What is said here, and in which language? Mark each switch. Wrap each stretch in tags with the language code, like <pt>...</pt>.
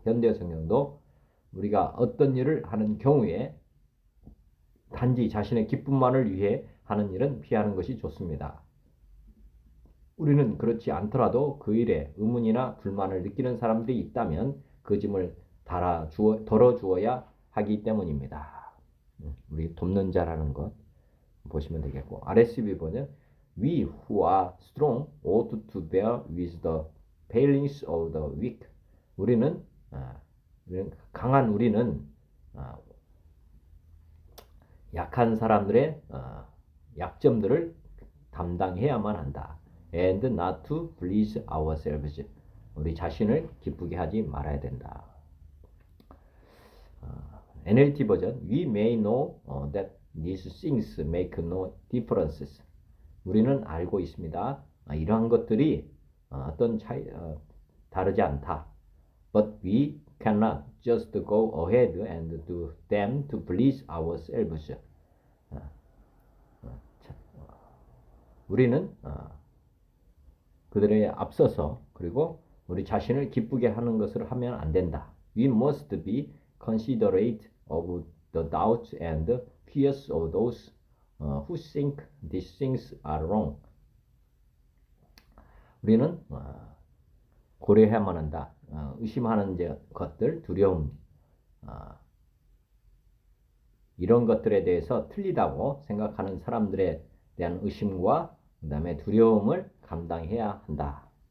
<ko>현대 성경도 우리가 어떤 일을 하는 경우에 단지 자신의 기쁨만을 위해 하는 일은 피하는 것이 좋습니다. 우리는 그렇지 않더라도 그 일에 의문이나 불만을 느끼는 사람들이 있다면 그 짐을 덜어주어야 하기 때문입니다. 우리 돕는 자라는 것 보시면 되겠고, RSV 번역</ko> <en>We who are strong ought to bear with the failings of the weak.</en> <ko>우리는 강한 우리는 약한 사람들의 약점들을 담당해야만 한다.</ko> <en>And not to please ourselves.</en> <ko>우리 자신을 기쁘게 하지 말아야 된다.</ko> <en>NLT 버전 We may know that these things make no differences.</en> <ko>우리는 알고 있습니다. 이러한 것들이 어떤 차이 다르지 않다.</ko> <en>But we cannot just go ahead and do them to please ourselves.</en> <ko>우리는 그들에 앞서서 그리고 우리 자신을 기쁘게 하는 것을 하면 안 된다.</ko> <en>We must be considerate of the doubts and fears of those who think these things are wrong.</en> <ko>우리는 고려해야만 한다. 의심하는 것들, 두려움, 이런 것들에 대해서 틀리다고 생각하는 사람들에 대한 의심과 그 다음에 두려움을 감당해야 한다.</ko>